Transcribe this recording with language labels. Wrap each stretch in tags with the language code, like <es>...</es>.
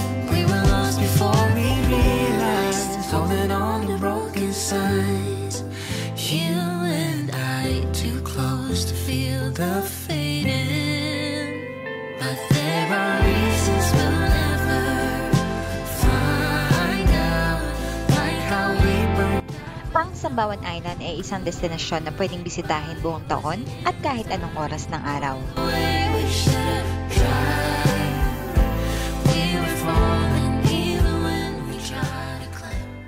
<en>We were lost before we realized, holding on to broken signs. You and I too close to feel the fading, but there are reasons we'll never find out, like how we burn.</en> <tl>Ang Sambawan Island ay isang destinasyon na pwedeng bisitahin buong taon at kahit anong oras ng araw.</tl> <en>We should have tried. We were falling even when we tried to climb.</en>